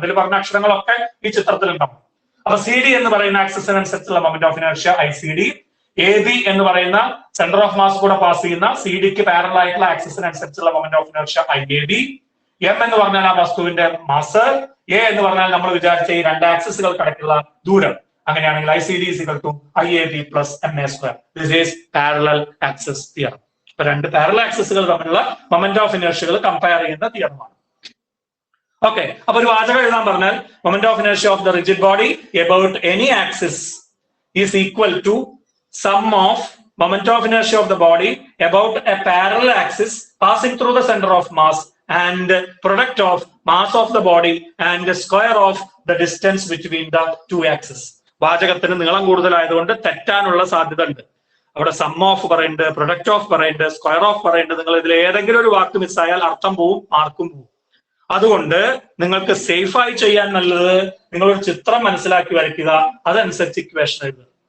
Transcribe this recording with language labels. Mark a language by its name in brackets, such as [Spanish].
[Malayalam] ഇതിൽ പറഞ്ഞ അക്ഷരങ്ങളൊക്കെ ഈ ചിത്രത്തിൽ ഉണ്ടാവും. അപ്പൊ സി ഡി എന്ന് പറയുന്ന ആക്സിസിനനുസരിച്ചുള്ള moment of inertia I C D, A B എന്ന് പറയുന്ന സെന്റർ ഓഫ് മാസ് കൂടെ പാസ് ചെയ്യുന്ന സി ഡിക്ക് പാരലൽ ആയിട്ടുള്ള ആക്സിസിനനുസരിച്ചുള്ള moment of inertia I A B, M എന്ന് പറഞ്ഞാൽ ആ വസ്തുവിന്റെ മാസ്, എ എന്ന് പറഞ്ഞാൽ നമ്മൾ വിചാരിച്ച ഈ രണ്ട് ആക്സിസുകൾക്കിടയ്ക്കുള്ള ദൂരം. അങ്ങനെയാണെങ്കിൽ [English] I C D is equal to I A B plus M A square. This is parallel axis theorem. [Malayalam] അപ്പൊ രണ്ട് പാരലൽ ആക്സിസുകൾ തമ്മിലുള്ള മൊമെന്റ് ഓഫ് ഇനർഷ്യകൾ കമ്പയർ ചെയ്യുന്ന തിയറമാണ്. ഓക്കെ, അപ്പൊ ഒരു വാചകം എഴുതാൻ പറഞ്ഞാൽ [English] Moment of inertia of the rigid body about any axis is equal to sum of moment of inertia of the body about a parallel axis passing through the center of mass and product of mass of the body and the square of the distance between the two axes. [Malayalam] വാചകത്തിന് നീളം കൂടുതലായതുകൊണ്ട് തെറ്റാനുള്ള സാധ്യത ഉണ്ട്. അവിടെ some of പറയുന്നുണ്ട്, product of പറയുന്നുണ്ട്, square of പറയുന്നുണ്ട്. നിങ്ങൾ ഇതിൽ ഏതെങ്കിലും ഒരു വാക്ക് മിസ്സായാൽ അർത്ഥം പോവും, മാർക്കും പോവും. അതുകൊണ്ട് നിങ്ങൾക്ക് സേഫായി ചെയ്യാൻ നല്ലത് നിങ്ങളൊരു ചിത്രം മനസ്സിലാക്കി വരയ്ക്കുക, അതനുസരിച്ച് ഇക്വേഷൻ എഴുതുക.